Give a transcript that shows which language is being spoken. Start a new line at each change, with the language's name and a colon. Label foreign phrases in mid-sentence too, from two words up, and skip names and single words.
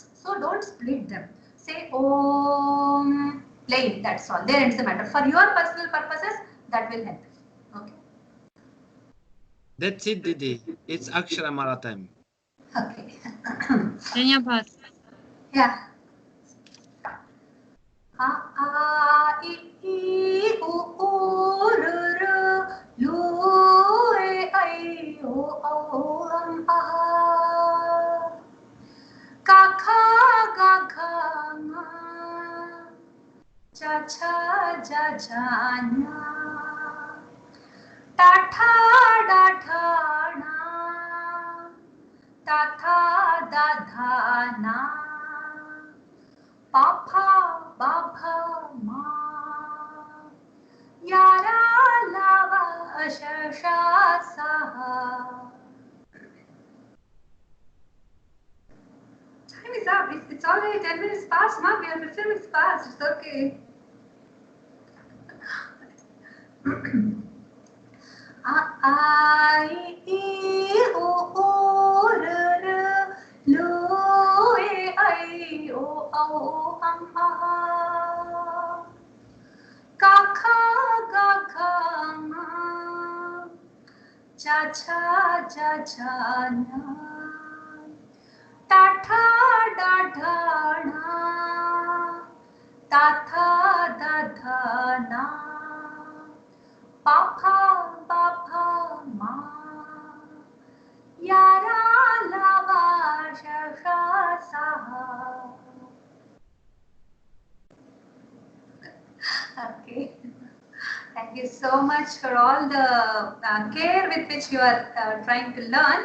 English: So don't split them. Say Om, plain, that's all. There ends the matter. For your personal purposes, that will help. Okay. That's it, Didi. It's Akshara Mara time. Okay. Dhanyabad. Yeah.
Sanskrit: अ आ इ उ ऊ ऋ ॠ ऌ ए ऐ ओ औ अं अः. क ख ग घ ङ. च छ ज झ ञ. ट ठ ड ढ ण. त थ द ध न. प फ ब भ म. यर लव श ष स.
English: Time is up. It's already 10 minutes past. Ma, we are 15 minutes past. It's okay.
Sanskrit: इ उ ऊ ऋ ऌ ए ऐ ओ औ अं अः. क ख ग घ ङ. च छ ज झ ञ. ट ठ ड ढ ण. त थ द ध न. प फ ब भ म. यर लव श ष स.
English: Okay. Thank you so much for all the care with which you are trying to learn.